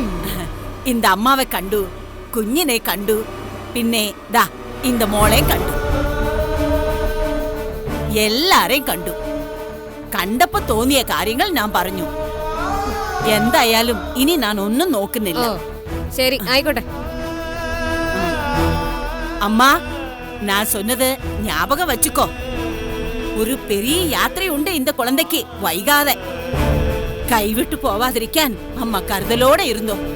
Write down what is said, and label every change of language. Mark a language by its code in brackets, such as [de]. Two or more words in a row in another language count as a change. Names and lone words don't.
[ml] இந்த അമ്മാവെ കണ്ടു, കുഞ്ഞിനെ കണ്ടു, പിന്നെ ദാ இந்த മോളെ കണ്ടു. എല്ലാരെയും കണ്ടു. കണ്ടപ്പോ തോന്നിയ കാര്യങ്ങൾ ഞാൻ പറഞ്ഞു. എന്തായാലും ഇനി ഞാൻ ഒന്നും നോക്കുന്നില്ല. ശരി, ആയിക്കോട്ടെ. [ta] അമ്മ, ഞാൻ சொன்னது ஞாபகம் வச்சுக்கோ. [ml] ഒരു പെരിയ യാത്രയുണ്ട് இந்த കുളന്തയ്ക്ക് വൈകാതെ. കൈവിട്ടു പോവാതിരിക്കാൻ അമ്മ കരുതലോടെ ഇരുന്നോ.